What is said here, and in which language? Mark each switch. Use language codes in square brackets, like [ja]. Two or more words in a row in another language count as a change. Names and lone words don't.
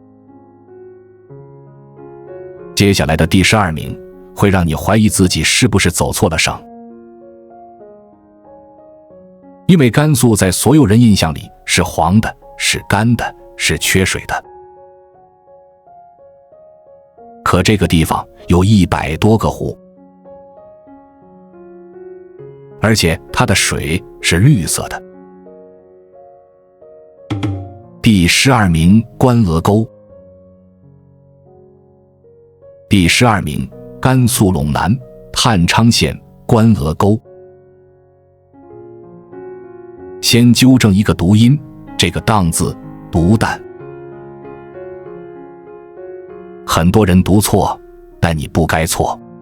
[zh] 接下來的第12名會讓你懷疑自己是不是走錯了省，因為甘肅在所有人印象裡是黃的，是乾的，是缺水的。可這個地方有100多個湖，而且它的水是綠色的。第12 名，關鵝溝。第12名，甘肅隴南探昌縣關鵝溝。先糾正一個讀音，這個當字讀蛋， 很多人讀錯，但你不該錯。